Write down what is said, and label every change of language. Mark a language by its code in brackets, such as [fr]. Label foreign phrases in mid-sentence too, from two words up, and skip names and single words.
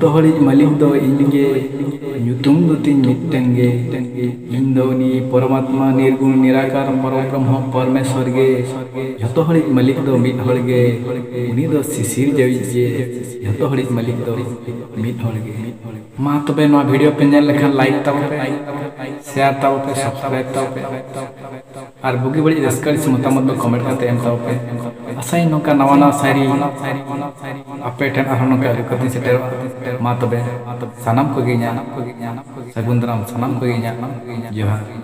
[sat] ᱦᱚᱲᱤᱡ ᱢᱟᱹᱞᱤᱠ ᱫᱚ ᱤᱧ ᱜᱮ ᱧᱩᱛᱩᱢ ᱫᱚ ᱛᱤᱧ ᱢᱤᱫᱴᱮᱱ ᱜᱮ ᱤᱧ ᱫᱚ ᱩᱱᱤ ᱯᱚᱨᱢᱟᱛᱢᱟ ᱱᱤᱨᱜᱩण ᱱᱤᱨᱟᱠᱟᱨ ᱯᱚᱨᱚᱵᱨᱚᱦᱢᱚ ᱯᱚᱨᱢᱮᱥᱥᱚᱨ ᱜᱮ ᱡᱷᱚᱛᱚ ᱦᱚᱲᱤᱡ ᱢᱟᱹᱞᱤᱠ ᱫᱚ ᱢᱤᱫ ᱦᱚᱲ ᱜᱮ ᱩᱱᱤ ᱫᱚ ᱥᱤᱥᱤᱨ ᱡᱟᱹᱣᱤᱡ ᱜᱮ ᱡᱷᱚᱛᱚ ᱦᱚᱲᱤᱡ ᱢᱟᱹᱞᱤᱠ ᱫᱚ ᱢᱤᱫ ᱦᱚᱲ ᱜᱮ ᱢᱟ ᱛᱚᱵᱮ ᱱᱚᱣᱟ ᱵᱷᱤᱰᱤᱭᱳ ᱯᱮ ᱧᱮᱞ ᱞᱮᱠᱷᱟᱱ ᱞᱟᱭᱤᱠ ᱛᱟᱵᱚᱱ ᱯᱮ শেয়ার তাওপে সাবস্ক্রাইব তাওপে আর বুগি বড়ি রেসকারি মতামত ᱫᱚ কমেন্ট ᱠᱟᱛᱮ ᱮᱢ ᱛᱟᱣᱯᱮ ᱟᱥᱟᱭ ᱱᱚᱝᱠᱟ ᱱᱟᱣᱟ ᱱᱟᱣᱟ ᱥᱟᱭᱨᱤ ᱟᱯᱮ ᱴᱷᱮᱱ ᱟᱨᱦᱚᱸ ᱱᱚᱝᱠᱟ ᱟᱹᱜᱩ ᱠᱟᱛᱮᱧ ᱥᱮᱴᱮᱨᱚᱜᱼᱟ ᱢᱟ ᱛᱚᱵᱮ ᱥᱟᱱᱟᱢ ᱠᱚᱜᱮ ᱤᱧᱟᱹᱜ ᱥᱟᱹᱜᱩᱱ ᱫᱟᱨᱟᱢ ᱥᱟᱱᱟᱢ ᱠᱚᱜᱮ ᱤᱧᱟᱹᱜ ᱡᱚᱦᱟᱨ